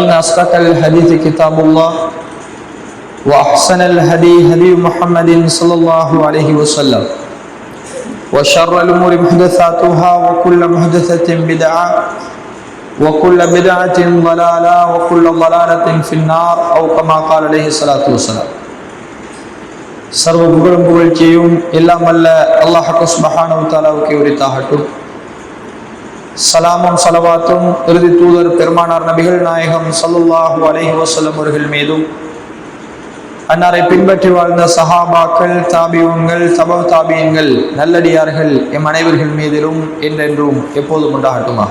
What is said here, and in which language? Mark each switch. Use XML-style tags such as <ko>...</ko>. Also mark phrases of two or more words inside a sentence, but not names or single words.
<ar>أصدق الحديث كتاب الله وأحسن الهدي هدي محمد صلى الله عليه وسلم وشر الأمور محدثاتها وكل محدثة بدعة وكل بدعة ضلالة وكل ضلالة في النار أو كما قال عليه الصلاة والسلام</ar> <ta>சர்வ புகழும் புகழ்ச்சியும் எல்லாம் வல்ல அல்லாஹ் சுப்ஹானஹு வ தஆலாவுக்கு உரித்தாகட்டும். சலாமும் ஸலவாத்தும் இறுதி தூதர் பெருமானார் நபிகள் நாயகம்</ta> <ar>صلى الله عليه وسلم</ar> <ta>அவர்கள் மீதும் அன்னாரை பின்பற்றி வாழ்ந்த சஹாபாக்கள், தாபிஊன்கள், தபவு தாபியீன்கள், நல்லடியார்கள் எம் அனைவர்கள் மீதிலும் என்றென்றும் எப்போதும் உண்டாகட்டுமாக.</ta>